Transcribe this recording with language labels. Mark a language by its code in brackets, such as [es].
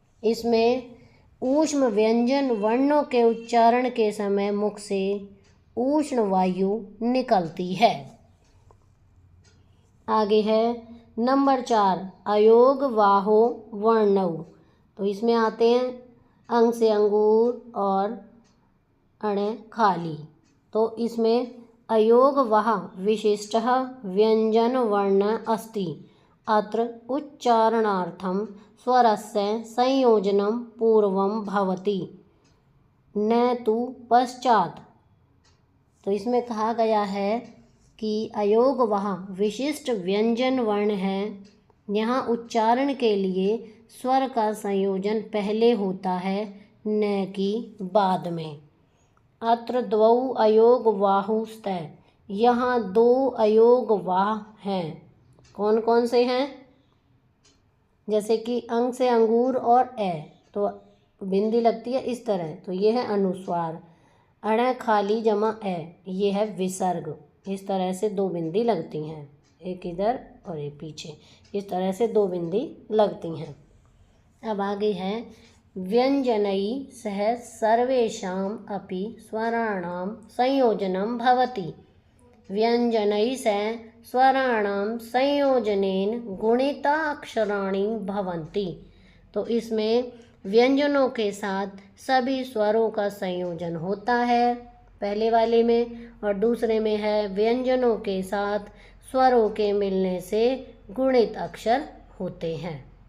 [hi] इसमें ऊष्म व्यंजन वर्णों के उच्चारण के समय मुख से उष्ण वायु निकलती है। आगे है नंबर 4 अयोग वाहो वर्णौ। तो इसमें आते हैं अंग से अंगूर और अणे खाली। तो इसमें [sa] अयोगवः विशिष्टः व्यञ्जनवर्णः अस्ति। अत्र उच्चारणार्थं स्वरस्य संयोजनं पूर्वं भवति न तु पश्चात्। [hi] तो इसमें कहा गया है कि अयोगवः विशिष्ट व्यंजन वर्ण है। यहाँ उच्चारण के लिए स्वर का संयोजन पहले होता है न कि बाद में। [sa] अत्र द्वौ अयोगवाहु स्तः। [hi] यहाँ दो अयोगवाह हैं। कौन कौन से हैं? जैसे कि अंग से अंगूर और ए, तो बिंदी लगती है इस तरह, तो ये है अनुस्वार। अण खाली जमा ए, ये है विसर्ग। इस तरह से दो बिंदी लगती हैं, एक इधर और एक पीछे, इस तरह से दो बिंदी लगती हैं। अब आगे है [sa] व्यंजनैः सह सर्वेषाम् अपि स्वराणां संयोजनं भवति। व्यंजनैः सह स्वराणां संयोजनेन गुणिताक्षराणि भवन्ति। [hi] तो इसमें व्यंजनों के साथ सभी स्वरों का संयोजन होता है पहले वाले में, और दूसरे में है व्यंजनों के साथ स्वरों के मिलने से गुणित अक्षर होते हैं।